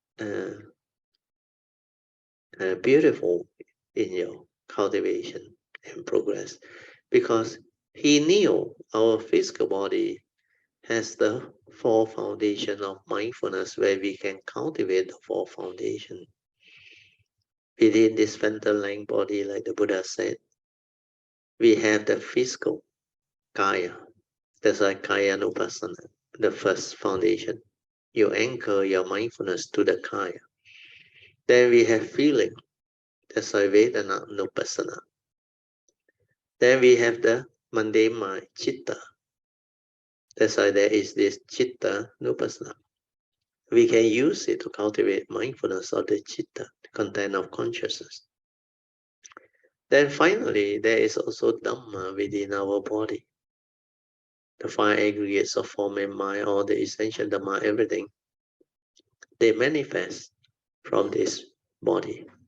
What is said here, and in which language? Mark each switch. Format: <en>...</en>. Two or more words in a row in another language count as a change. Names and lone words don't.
<en>beautiful in your cultivation and progress because he knew our physical body has the four foundation of mindfulness where we can cultivate the four foundation within this phantom length body, like the Buddha said. We have the physical kaya. That's why</en> <pi>kaya nupassana,</pi> <en>the first foundation. You anchor your mindfulness to the kaya. Then we have feeling. That's why</en> <pi>vedana nupassana.</pi> <en>Then we have the mundane mind, chitta. That's why there is this</en> <pi>chitta nupassana.</pi> <en>We can use it to cultivate mindfulness of the chitta, the content of consciousness. Then finally, there is also Dhamma within our body. The five aggregates of form and mind, all the essential Dhamma, everything, they manifest from this body.</en>